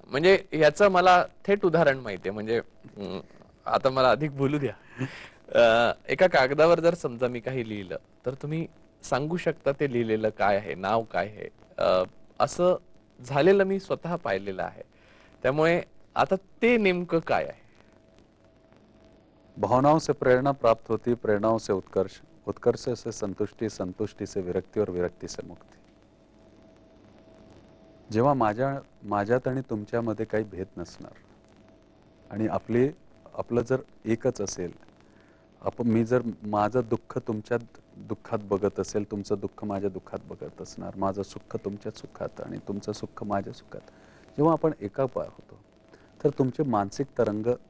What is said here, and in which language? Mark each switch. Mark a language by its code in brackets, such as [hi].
[mr] म्हणजे याचं मला थेट उदाहरण माहितीये. म्हणजे आता मला अधिक बोलू द्या. एका कागदावर जर समजा मी काही लिहिलं तर तुम्ही सांगू शकता ते लिहिलेलं काय आहे, नाव काय आहे. असं झालेलं मी स्वतः पाहिलेलं आहे. त्यामुळे आता ते नेमकं काय आहे? [hi] भावनाओं से प्रेरणा प्राप्त होती, प्रेरणाओं से उत्कर्ष, उत्कर्ष से संतुष्टि, संतुष्टि से विरक्ति और विरक्ति से मुक्ति. [mr] जेव्हा माझ्यात आणि तुमच्यामध्ये काही भेद नसणार आणि आपलं जर एकच असेल, मी जर माझं दुःख तुमच्या दुःखात बघत असेल, तुमचं दुःख माझ्या दुःखात बघत असणार, माझं सुख तुमच्या सुखात आणि तुमचं सुख माझ्या सुखात, जेव्हा आपण एका होतो तर तुमचे मानसिक तरंग